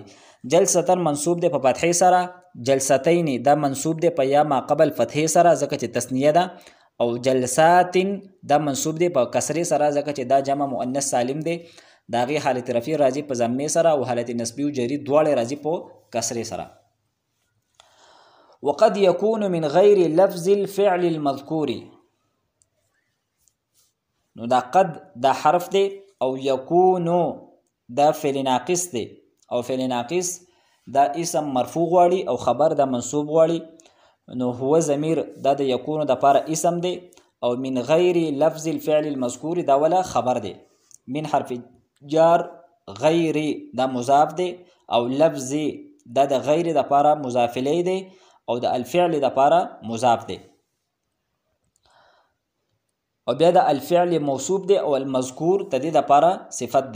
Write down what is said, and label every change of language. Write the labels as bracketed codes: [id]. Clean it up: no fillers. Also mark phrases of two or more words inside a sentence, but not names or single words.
[ps] جلستن منصوب دی په فتحې سره. جلستین دا منصوب دی په یا ما قبل فتحې سره ځکه چې تثنیه ده او جلسات دا منصوب دی په کسرې سره ځکه چې دا [ar] جمع مؤنث سالم [ps] دی. دا غي حالت رفع راځي په ضمه سره او حالت نسبی او جری دواړه راځي په کسرې سره. [ar] وقد يكون من غير لفظ الفعل المذكور. [ps] نو دا قد دا حرف دی او يكونو دا [ar] فعل ناقص [ps] دی او [ar] فعل ناقص [ps] دا [ar] اسم مرفوع [ps] غواړي او خبر دا منصوب غواړي. نو هو ضمیر دا د يكونو د پاره اسم دی او [ar] من غیر لفظ الفعل المذكور [ps] دا ولا خبر دی. من [ar] حرف جار [ps] غیر دا مضاف دی او لفظ دا د غیر د پاره [ar] مضاف الیه [ps] دی او د الفعل د پاره مضاف دی او بیا د الفعل موصوف دی او المذکور تدې د پاره صفت دی.